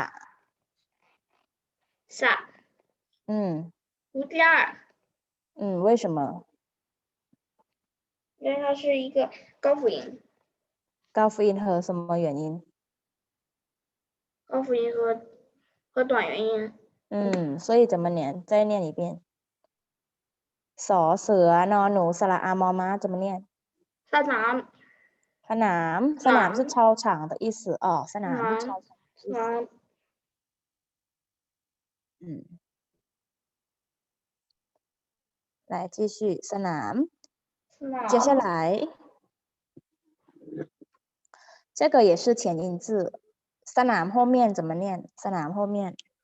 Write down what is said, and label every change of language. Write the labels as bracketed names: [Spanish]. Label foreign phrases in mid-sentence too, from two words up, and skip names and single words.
[Chinese] 萨读第二为什么因为它是一个高辅音高辅音和什么原因高辅音和短元音所以怎么念再念一遍 [Thai] สอเสือนอหนูสระอามอม้า [Chinese] 怎么念 [Thai] สนาม [Chinese] สนาม是操场的意思哦สนาม是操场的意思来继续สนาม接下来这个也是前音字สนาม后面怎么念สนาม后面